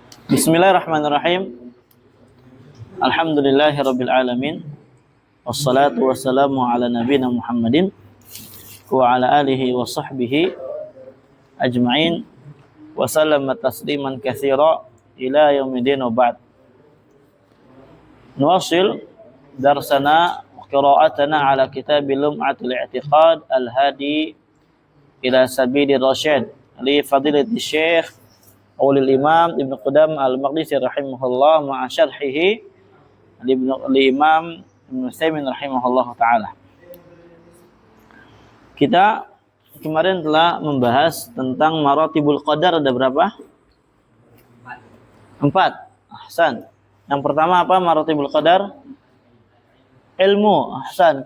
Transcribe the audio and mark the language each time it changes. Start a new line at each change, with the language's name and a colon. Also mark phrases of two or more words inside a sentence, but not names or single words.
Arabic: بسم الله الرحمن الرحيم الحمد لله رب العالمين. والصلاة والسلام على نبينا محمد وعلى آله وصحبه أجمعين وسلم تسليما كثيرا إلى يوم وبعد. نواصل درسنا وقراءتنا على كتاب لمعة الاعتقاد الهادي إلى سبيل الرشاد لفضيلة الشيخ أولي الإمام ابن قدامة المقدسي رحمه الله مع شرحه للإمام ابن عثيمين رحمه الله تعالى.
Indonesian: Kita kemarin telah membahas tentang
Arabic: مراتب القدر,
Indonesian: ada berapa? 4. Ahsan. Yang pertama apa
Arabic: مراتب القدر?
Indonesian: Ilmu. Ahsan.